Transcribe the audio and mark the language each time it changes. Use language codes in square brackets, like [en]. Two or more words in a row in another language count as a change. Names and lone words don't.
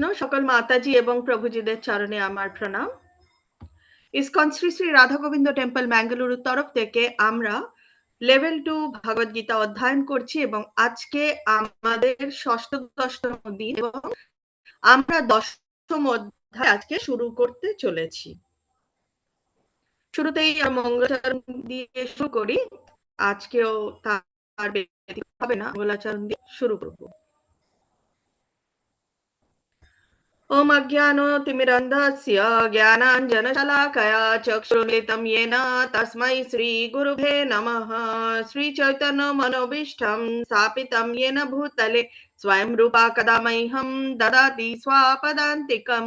[bn] সকল মাতাজি এবং প্রভুজিদের চরণে আমার প্রণাম। ইসকন শ্রী শ্রী রাধা গোবিন্দ টেম্পল ম্যাঙ্গালুরুর তরফ থেকে আমরা লেভেল 2 ভগবদ গীতা অধ্যয়ন করছি এবং আজকে আমাদের ষষ্ঠ দিন এবং আমরা 10ম অধ্যায় আজকে শুরু করতে চলেছি। শুরুতেই মঙ্গলাচরণ দিয়ে শুরু করি। আজকেও তার ব্যতিক্রম হবে না, মঙ্গলাচরণ দিয়ে শুরু করব। [sa] ओम अज्ञानतिमिरन्धस्य ज्ञानाञ्जनशलाकया चक्षुरुन्मिलितं येन तस्मै श्रीगुरुभे नमः। श्रीचैतन्यमनोभीष्टं स्थापितं येन भूतले स्वयं रूपा कदा मह्यं ददाति स्वापदान्तिकम्।